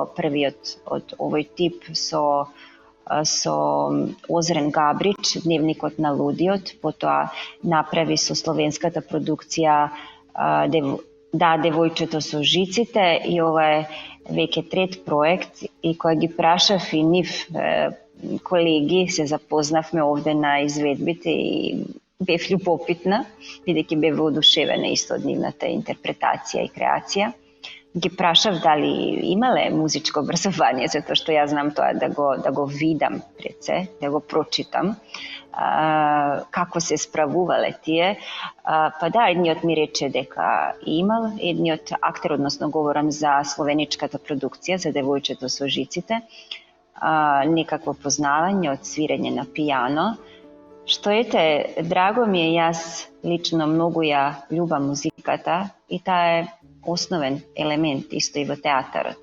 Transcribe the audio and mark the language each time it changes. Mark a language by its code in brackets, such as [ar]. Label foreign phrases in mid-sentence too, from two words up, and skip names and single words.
[mk] први од овој тип со Озрен Габрич, Дневник од лудиот, потоа направи со словенечката продукција Да, девојчето со жиците и ова е веќе трет проект и која ги прашав и нив колеги се запознавме овде на изведбите и бев љубопитна, видејќи бев одушевена исто од нивната интерпретација и креација. ги прашав дали имале музичко образование, затоа што ја знам тоа да го видам пред се, да го прочитам, како се справувале тие. Па да, едниот ми рече дека имал, едниот актер, односно говорам за словеничката продукција, за Девојчето со жиците, некакво познавање од свирење на пијано, што драго ми е, јас лично многу ја љубам музиката и таа е основен елемент исто и во театарот.